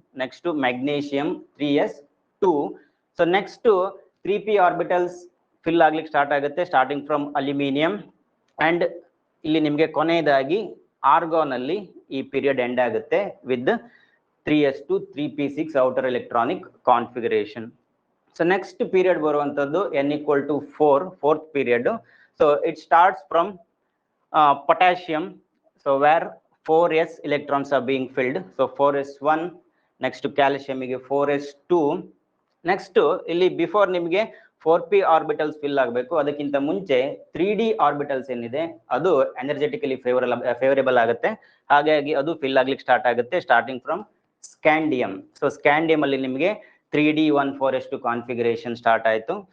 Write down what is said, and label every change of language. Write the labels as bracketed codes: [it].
[kn] Next magnesium 3s2. So next 3p orbitals fill ಆಗ್ಲಿಕ್ಕೆ start ಆಗುತ್ತೆ starting from aluminium. And ಇಲ್ಲಿ ನಿಮಗೆ ಕೊನೆಯದಾಗಿ ಆರ್ಗಾನ್ ಅಲ್ಲಿ ಈ ಪೀರಿಯಡ್ ಎಂಡ್ ಆಗುತ್ತೆ with 3s2 3p6 outer electronic configuration. So next period ಬರುವಂತದ್ದು n=4, fourth period. [en] So it starts from potassium, so where 4s electrons are being filled. So 4s1. next calcium ಗೆ 4s2. [kn] next ಇಲ್ಲಿ before ನಿಮಗೆ 4p orbitals fill ಆಗಬೇಕು, ಅದಕ್ಕಿಂತ ಮುಂಚೆ 3d orbitals ಏನಿದೆ ಅದು ಎನರ್ಜೆಟಿಕಲಿ favourable ಆಗುತ್ತೆ. ಹಾಗಾಗಿ ಅದು ಫಿಲ್ ಆಗ್ಲಿಕ್ಕೆ ಸ್ಟಾರ್ಟ್ ಆಗುತ್ತೆ starting from scandium. So scandium ಅಲ್ಲಿ ನಿಮಗೆ 3d1 4s2 ಕಾನ್ಫಿಗರೇಷನ್ ಸ್ಟಾರ್ಟ್ ಆಯ್ತು.